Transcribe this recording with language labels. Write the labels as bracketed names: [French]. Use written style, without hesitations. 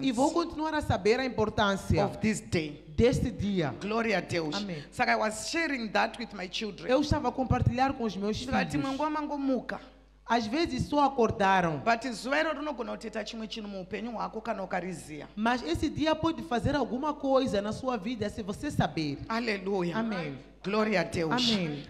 [Portuguese] E vou continuar a saber a importância [English] of this day. [Portuguese] deste dia. Glory a Deus. [English] Amen. Saka I was sharing that with my children. [Portuguese] Eu estava a compartilhar com os meus [Shona] Ndikati [Portuguese] filhos. [Shona] mwangu wamangomuka. [Portuguese] Às vezes só acordaram, [Shona] But zuva iro rinogona kutoita chimwe chinhu muupenyu hwako kana ukariziya. [Portuguese] mas esse dia pode fazer alguma coisa na sua vida se você saber. [English] Hallelujah. [Portuguese] Amém. Glory a Deus. [English] Amen.